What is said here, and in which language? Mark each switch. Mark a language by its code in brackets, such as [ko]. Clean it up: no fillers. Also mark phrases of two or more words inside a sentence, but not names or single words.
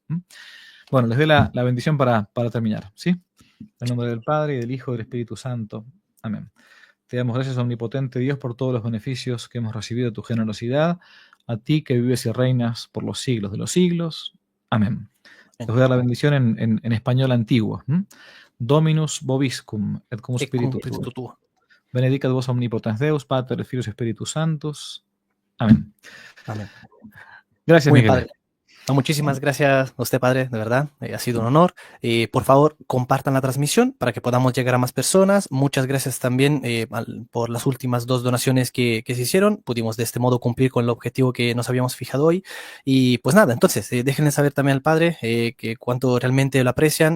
[es] Bueno, les doy la bendición para terminar, ¿sí? En el nombre del Padre, y del Hijo, y del Espíritu Santo. Amén. Te damos gracias, omnipotente Dios, por todos los beneficios que hemos recibido de tu generosidad, a ti que vives y reinas por los siglos de los siglos. Amén. Les voy a dar la bendición en español antiguo. [la] Dominus vobiscum, et cum Et cum spiritu spiritu tuo. tuo. Benedicat vos omnipotens Deus, Pater, Filus, Spiritus Sanctus. [es] Amén. Amén. Gracias, Muy bien, Miguel. padre. No, muchísimas gracias a usted, padre, de verdad, ha sido un honor. Por favor, compartan la transmisión para que podamos llegar a más personas. Muchas gracias también por las últimas 2 donaciones que se hicieron. Pudimos de este modo cumplir con el objetivo que nos habíamos fijado hoy. Y pues nada, entonces, déjenle saber también al padre que cuánto realmente lo aprecian.